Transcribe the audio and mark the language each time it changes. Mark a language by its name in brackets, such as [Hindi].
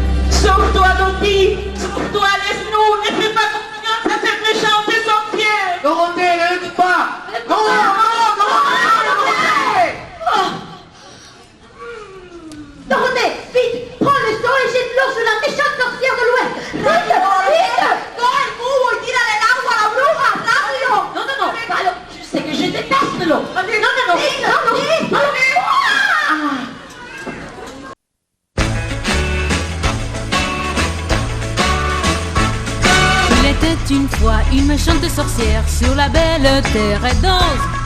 [French] Sauve-toi, Dorothée, sauve-toi, laisse-nous, ne fais pas confiance à cette méchante sorcière. Dorothée, ne le dis pas. Non, non, non, Dorothée! Dorothée, vite, prends le seau et jette-le sur la méchante sorcière de l'Ouest. Vite, vite! [Spanish] Coge el cubo y tírale el agua a la bruja, rápido. [French] Non, non, non, pas l'eau. Tu sais que je déteste l'eau. Non, non, non, non, non. Il était une fois une méchante sorcière sur la belle terre d'Oz.